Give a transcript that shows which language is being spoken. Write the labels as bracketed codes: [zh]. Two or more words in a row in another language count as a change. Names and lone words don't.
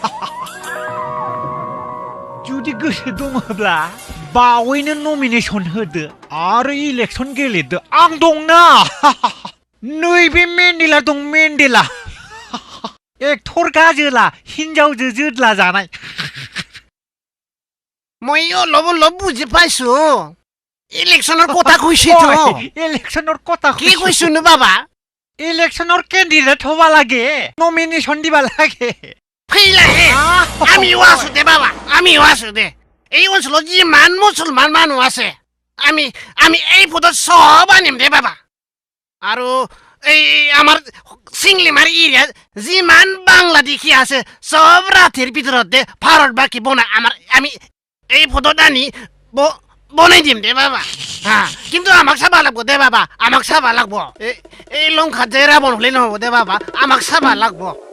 [brx] जुदि गोसो दङब्ला बावैनो नमिनेसन होदो आरो इलेक्सन गेलेदो आं दंना नैबे मेन्डेला दं मेन्डेला एक्टर गाजोला हिनजावजो जोदला जानाय [as] মই অলপ অলপ বুজি পাইছো ইলেকশনৰ কথা কৈছেতো ইলেকশনৰ কথা কি কৈছুনো বাবা ইলেকশনৰ কেন্ডিডেট হবা লাগে নমিনেশন দিবা লাগে ফেইলাহে আমিও আছো দে বাবা আমিও আছো দে এই অঞ্চলত যিমান মুছলমান মানুহ আছে আমি আমি এই পদত সব আনিম দে বাবা আৰু এই আমাৰ সিংলিমাৰ এৰিয়াত যিমান বাংলাদেশী আছে সব ৰাতিৰ ভিতৰতে ভাৰতবাসী বনাই আমাৰ আমি এই পদত আনি বনাই দিম দে বাবা কিন্তু আমাক চাবা লাগব দে বাবা আমাক চাবা লাগব এই লংকা যে ৰাৱণ হলে নহব দে বাবা আমাক চাবা লাগব